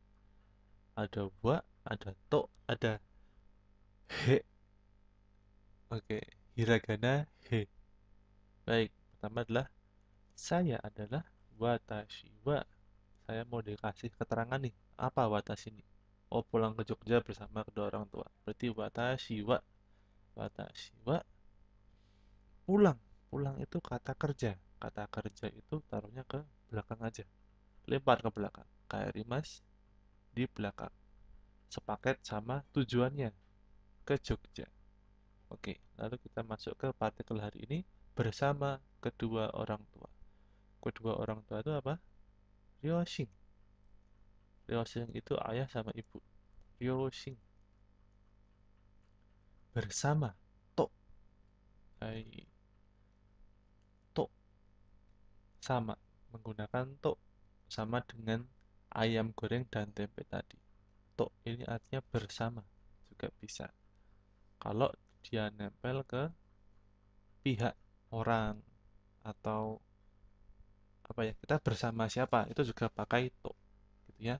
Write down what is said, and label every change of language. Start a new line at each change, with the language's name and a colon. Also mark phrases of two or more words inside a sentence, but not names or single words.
Indonesian: Ada wa, ada to, ada he. Oke, hiragana he. Baik, pertama adalah saya adalah
Japanese: 私は.
Indonesian: Saya mau dikasih keterangan nih. Apa watashi ini? Oh, pulang ke Jogja bersama kedua orang tua. Berarti
Japanese: 私は. 私は
Indonesian: pulang. Pulang itu kata kerja. Kata kerja itu taruhnya ke belakang aja. Lempar ke belakang. Kaerimas di belakang. Sepaket sama tujuannya ke Jogja. Oke, lalu kita masuk ke partikel hari ini bersama kedua orang tua. Kedua orang tua itu apa? Ryoshin. Ryoshin itu ayah sama ibu. Ryoshin bersama to. Hai, to sama menggunakan to sama dengan ayam goreng dan tempe tadi. To ini artinya bersama juga bisa. Kalau dia nempel ke pihak orang atau apa ya, kita bersama siapa itu juga pakai to gitu ya.